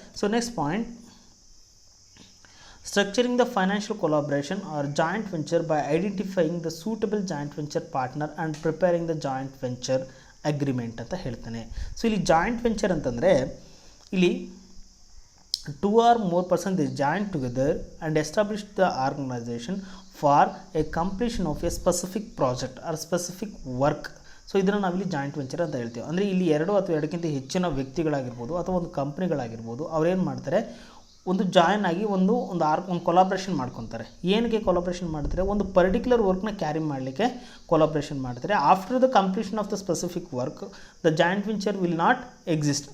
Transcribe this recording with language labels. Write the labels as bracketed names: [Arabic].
[English] so next point, structuring the financial collaboration or joint venture by identifying the suitable joint venture partner and preparing the joint venture agreement [Kannada] ಅಂತ ಹೇಳ್ತಾನೆ. So ಇಲ್ಲಿ joint venture ಅಂತಂದರೆ ಇಲ್ಲಿ [English] 2 or more persons they join together and establish the organization for a completion of a specific project or specific work. [Kannada] So ಇದನ್ನು ನಾವಿಲ್ಲಿ joint venture ಅಂತ ಹೇಳ್ತೀವಿ. ಅಂದರೆ ಇಲ್ಲಿ 2 ಅಥವಾ 2ಕ್ಕಿಂತ ಹೆಚ್ಚಿನ ವ್ಯಕ್ತಿಗಳಾಗಿರ್ಬೋದು ಅಥವಾ ಒಂದು ಕಂಪ್ನಿಗಳಾಗಿರ್ಬೋದು, ಅವ್ರೇನು ಮಾಡ್ತಾರೆ, ಒಂದು ಜಾಯಿನ್ ಆಗಿ ಒಂದು ಕೊಲಾಬ್ರೇಷನ್ ಮಾಡ್ಕೊತಾರೆ. ಏನಕ್ಕೆ ಕೊಲಾಬ್ರೇಷನ್ ಮಾಡ್ತಾರೆ, ಒಂದು ಪರ್ಟಿಕ್ಯುಲರ್ ವರ್ಕ್ನ ಕ್ಯಾರಿ ಮಾಡಲಿಕ್ಕೆ ಕೊಲಾಬ್ರೇಷನ್ ಮಾಡ್ತಾರೆ. [English] After the completion of the specific work the joint venture will not exist.